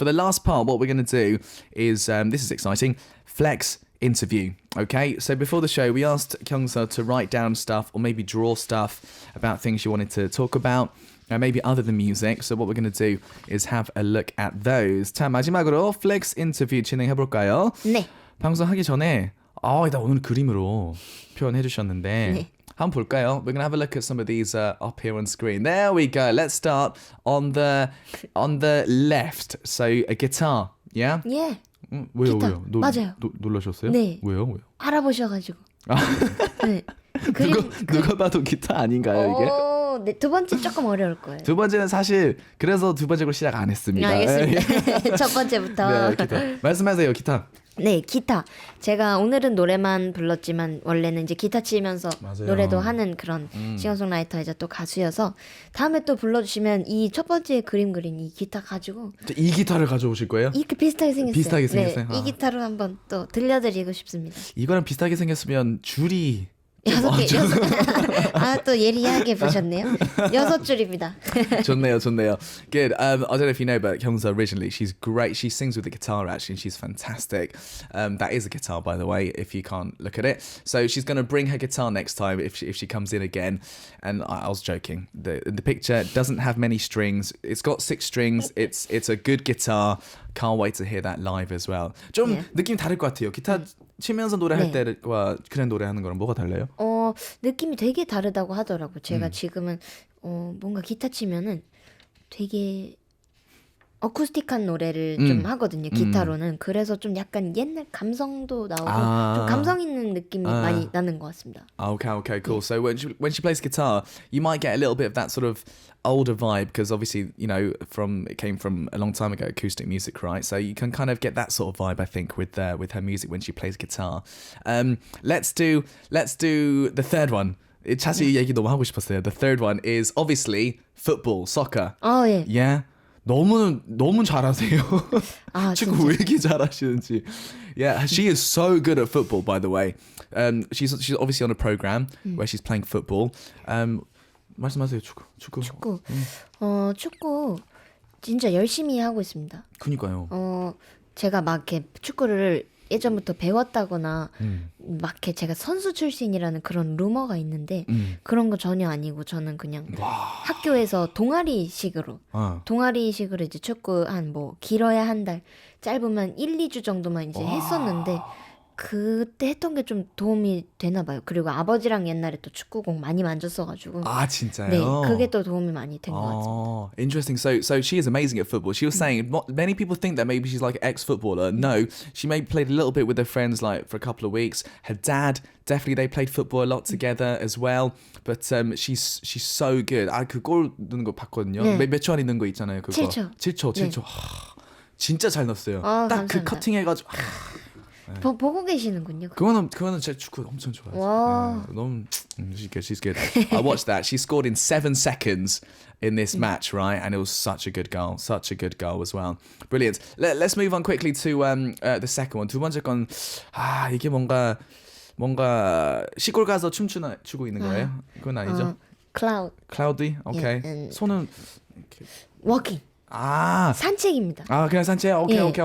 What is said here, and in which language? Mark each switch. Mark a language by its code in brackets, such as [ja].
[en] For the last part, what we're going to do is, this is exciting, flex interview. Okay, so before the show, we asked Kyung Seo to write down stuff or maybe draw stuff about things you wanted to talk about, maybe other than music. So what we're going to do is have a look at those. [ko] 자, 마지막으로 flex interview 진행해볼까요? 네. 방송하기 전에 나 오늘 그림으로 표현해 주셨는데 네. 한번 볼까요? [en] We're going to have a look at some of these up here on screen. There we go. Let's start on the left. So a guitar, yeah? [ko] 예. 왜요? 기타. 왜요? 맞아요. 놀라셨어요? 네. 왜요? 알아보셔가지고. 네. 누가 봐도 기타 아닌가요 이게? 네, 두 번째 조금 어려울 거예요. 두 번째는 사실 그래서 두 번째 걸 시작 안 했습니다. 알겠습니다. 첫 번째부터. 네, 기타. 말씀하세요, 기타. 네, 기타. 제가 오늘은 노래만 불렀지만 원래는 이제 기타 치면서 맞아요. 노래도 하는 그런 싱어송라이터이자 또 가수여서 다음에 또 불러주시면 이 첫 번째 그림 그린 이 기타 가지고 이 기타를 가져오실 거예요? 이렇게 비슷하게 생겼어요. 비슷하게 생겼어요? 네, 이 기타로 한번 또 들려드리고 싶습니다. 이거랑 비슷하게 생겼으면 줄이 개. 아, 또 예리하게 보셨네요. 6줄입니다. 좋네요. [en] Good. I don't know if you know, but Kyungso originally, she's great. She sings with the guitar actually, and she's fantastic. That is a guitar, by the way, if you can't look at it. So she's going to bring her guitar next time if she comes in again. And I was joking. The picture doesn't have many strings. It's got 6 strings. It's a good guitar. Can't wait to hear that live as well. [ko] 좀 느낌이 다를 것 같아요. 기타 치면서 노래할 때와 그냥 노래하는 거랑 뭐가 달라요? 느낌이 되게 다르다고 하더라고요. 제가 지금은 뭔가 기타 치면은 되게 어쿠스틱한 노래를 좀 하거든요. 기타로는. 그래서 좀 약간 옛날 감성도 나오고 좀 감성 있는 느낌이 많이 나는 것 같습니다. [en] Okay, cool. So when she plays guitar, you might get a little bit of that sort of older vibe because obviously, you know, it came from a long time ago, acoustic music, right? So you can kind of get that sort of vibe, I think, with her music when she plays guitar. Let's do the third one. [ko] 사실 이 얘기 너무 하고 싶었어요. [en] The third one is obviously football, soccer. [ko] 예. [en] Yeah. [ko] 너무 잘하세요. 축구 왜 이렇게 잘하시는지. [en] Yeah, she is so good at football, by the way. She's obviously on a program where she's playing football. [ko] 말씀하세요, 축구. 축구 진짜 열심히 하고 있습니다. 그니까요. 제가 막 이렇게 축구를 예전부터 배웠다거나 막 이렇게 제가 선수 출신이라는 그런 루머가 있는데 그런 거 전혀 아니고 저는 그냥 학교에서 동아리식으로 이제 축구 한 뭐 길어야 한 달, 짧으면 1, 2주 정도만 이제 했었는데 그때 했던 게 좀 도움이 되나 봐요. 그리고 아버지랑 옛날에 또 축구공 많이 만졌어가지고. 진짜요? 네, 그게 또 도움이 많이 된 것 같습니다. [en] Interesting. So she is amazing at football. She was saying many people think that maybe she's like an ex-footballer. No, she maybe played a little bit with her friends like for a couple of weeks. Her dad, definitely they played football a lot together as well. But she's so good. [ko] 그 골 넣는 거 봤거든요. 몇 초 안에 넣는 거 있잖아요. 그거. 7초. 네. 진짜 잘 넣었어요. 딱 그 커팅 해가지고. 보고 계시는군요. 그거는 제 축구 엄청 좋아해요. 너무 [en] she's good. I watched that. She scored in 7 seconds in this match, right? And it was such a good goal as well. Brilliant. Let's move on quickly to the second one. [ko] 두 번째 건 이게 뭔가 시골 가서 추고 있는 거예요? 그건 아니죠? [en] Cloudy. Okay. [ko] 손은 이렇게. [en] Walking. [ko] 산책입니다. 그냥 산책? 오케이.